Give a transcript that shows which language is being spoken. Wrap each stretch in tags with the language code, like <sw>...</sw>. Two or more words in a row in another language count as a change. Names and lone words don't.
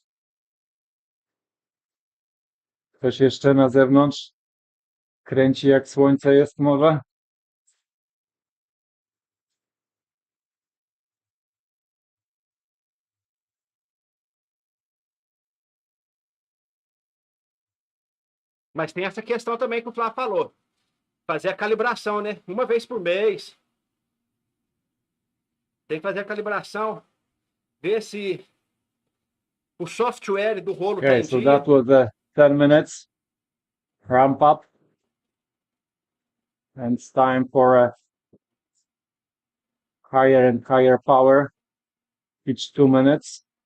<pl>Ktoś jeszcze na zewnątrz kręci jak słońce jest może?</pl> <pt>Mas tem essa questão também que o Flávio falou. Fazer a calibração, né? Uma vez por mês. Tem que fazer a calibração. Ver se o software do Rolo tá</pt> <en>Okay,</en> <pt>em</pt> <en>so</en> <pt>dia.</pt> <en>that was 10 minutes ramp up. And it's time for a higher and higher power each 2 minutes.</en>